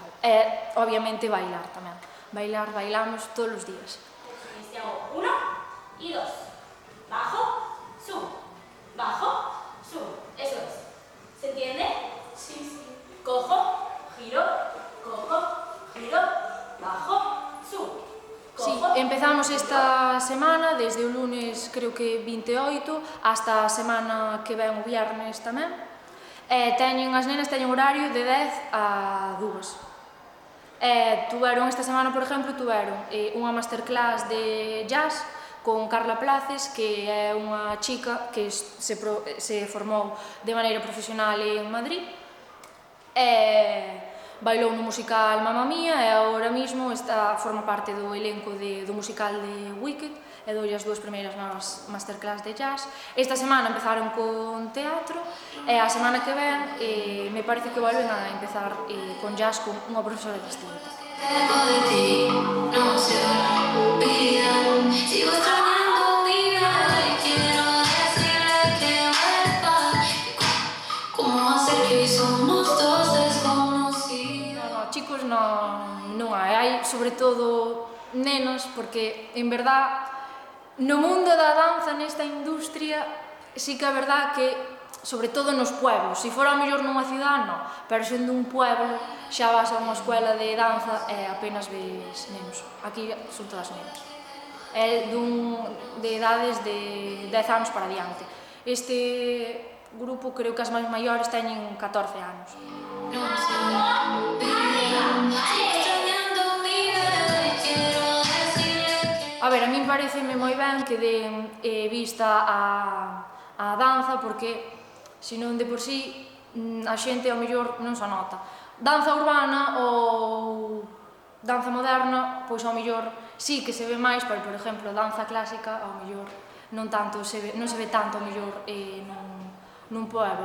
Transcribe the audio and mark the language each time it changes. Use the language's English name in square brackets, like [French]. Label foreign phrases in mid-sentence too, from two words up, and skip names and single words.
[Galician] E, obviamente, bailar tamén. Bailamos todos os días. [Spanish] Hago 1 y 2. Bajo, subo. Bajo, subo. Eso es. ¿Se entiende? Sí, sí. Cojo, giro, bajo, subo. [Galician] Sí, empezamos esta semana, desde o lunes, creo que 28, hasta a semana que ven o viernes tamén. As nenas teñen horario de 10 a 2. Esta semana, por exemplo, tuveron unha masterclass de jazz con Carla Places, que é unha chica que se formou de maneira profesional en Madrid. Bailou no musical Mamma Mía e agora mesmo forma parte do elenco do musical de Wicked e doulle as 2 primeiras masterclass de jazz. Esta semana empezaron con teatro e a semana que ven me parece que volven a empezar con jazz con unha profesora distinta. [Spanish] Tengo de ti, no se olvidan. Sigo extrañando mi vida y quiero decirle que vuelva. ¿Cómo hacer que hoy somos dos desconocidos? [Galician] No, chicos non hai, hai sobre todo nenos, porque en verdad no mundo da danza, nesta industria, sí que é verdad que, sobre todo nos pueblos, se fora a mellor nunha cidade, non, pero sendo un pueblo, xa vas a unha escuela de danza e apenas ves nenos. Aquí son todas nenas. É de edades de 10 anos para diante. Este grupo, creo que as máis maiores teñen 14 anos. [Spanish] No se olvidan. Sigo extrañando mi vida y quiero decirle que... [Galician] A ver, a min pareceme moi ben que den vista á danza, porque senón de por sí a xente ao mellor non se nota. Danza urbana ou danza moderna, pois ao mellor sí que se ve máis, pero, por exemplo, danza clásica ao mellor non se ve tanto ao mellor nun pueblo.